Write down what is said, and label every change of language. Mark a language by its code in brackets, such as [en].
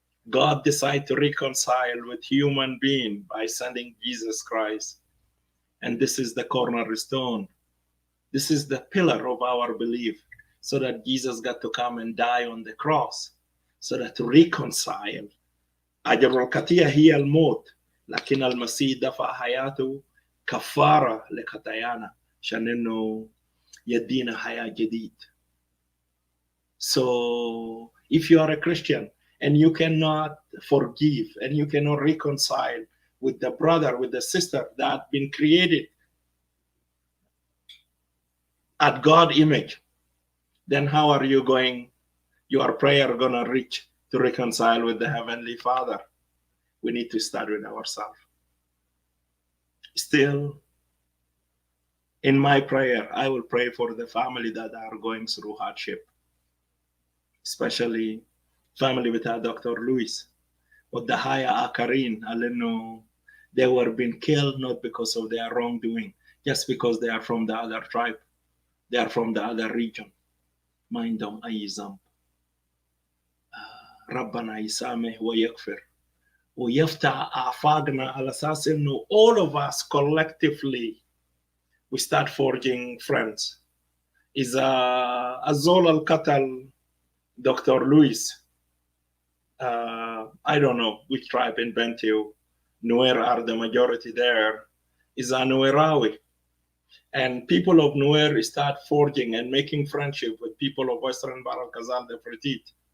[en] God decided to reconcile with human being by sending Jesus Christ. And this is the cornerstone. This is the pillar of our belief, so that Jesus got to come and die on the cross, so that to reconcile. [ar] أجر الخطية هي الموت، لكن المسيح دفع حياته كفارة لخطايانا عشان إنه يدينا حياة جديد. [en] So if you are a Christian and you cannot forgive and you cannot reconcile with the brother, with the sister that have been created at God image, then how are you going, your prayer gonna reach to reconcile with the Heavenly Father? We need to start with ourselves. Still, in my prayer, I will pray for the family that are going through hardship, especially family with Dr. Luis. [ar] والضحايا آخرين لأنه [en] they were being killed not because of their wrongdoing, just because they are from the other tribe, they are from the other region. [ar] ما عندهم أي ذنب. ربنا يسامح ويغفر ويفتح آفاقنا على أساس إنه [en] all of us collectively we start forging friends. [ar] إذا الزول القتل Dr. [en] Luis, I don't know which tribe in Bentiu, Nuer are the majority there, is a Nuerawi. And people of Nuer start forging and making friendship with people of Western Bahr el Ghazal, the Fertit.